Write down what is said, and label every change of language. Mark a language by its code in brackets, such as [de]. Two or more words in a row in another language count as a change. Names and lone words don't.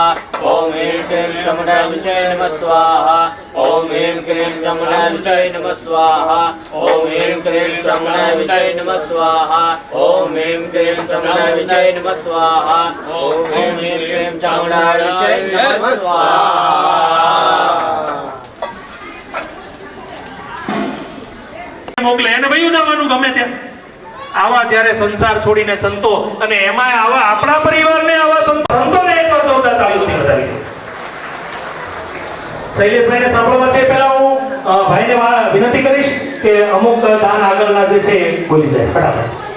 [sa] ओम ह्रीं क्लीं चामुण्डाय विजय नमः स्वाहा। ओम ह्रीं क्लीं चामुण्डाय विजय नमः स्वाहा। ओम ह्रीं क्लीं चामुण्डाय विजय नमः स्वाहा। ओम ह्रीं क्लीं चामुण्डाय विजय नमः स्वाहा। ओम ह्रीं क्लीं चामुण्डाय विजय नमः स्वाहा। [gu] મોકલે એને વયું જવાનું ગમે ત્યાં આવા જ્યારે સંસાર છોડીને સંતો અને એમાં આવા આપણા પરિવારને આવા સંતોને એક વાર જોરદાર તાળીઓથી વધાવી શૈલેષભાઈને સાંભળવા છે પહેલા હું ભાઈને વિનંતી કરીશ કે અમુક દાન આગળના જે છે બોલી જાય ફટાફટ